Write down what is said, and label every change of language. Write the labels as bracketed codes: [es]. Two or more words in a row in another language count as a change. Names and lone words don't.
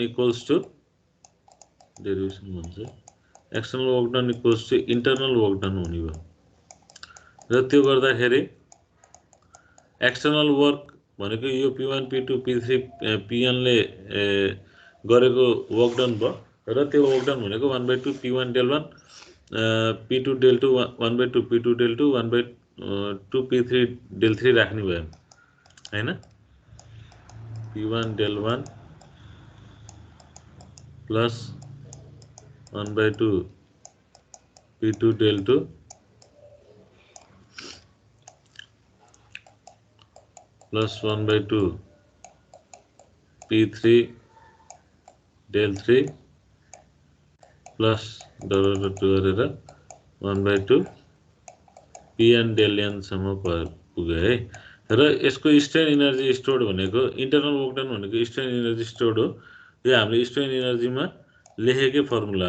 [en] equals to derivation [ne] भन्छ [en] external work done equals to internal work done [ne] हुने भयो र त्यो गर्दाखेरि [en] external work [ne] भनेको यो [en] p1 p2 p3 pn [ne] ले गरेको [en] work done [ne] भयो र त्यो [en] work done [ne] भनेको [en] 1/2 p1 del 1 p2 del 2 1/2 p2 del 2 1/2 p3 del 3 [ne] राख्ने भयो हैन [en] p1 del 1 plus 1/2 p2 del 2 plus 1/2 p3 del 3 [ne] plus गरेर [en] 1/2 pn del n [ne] सम्म पुग्यो है र यसको [en] strain energy stored [ne] भनेको [en] internal work done [ne] भनेको [en] strain energy stored [ne] हो यो हामीले [en] strain energyमा [ne] लेखेकै फर्मुला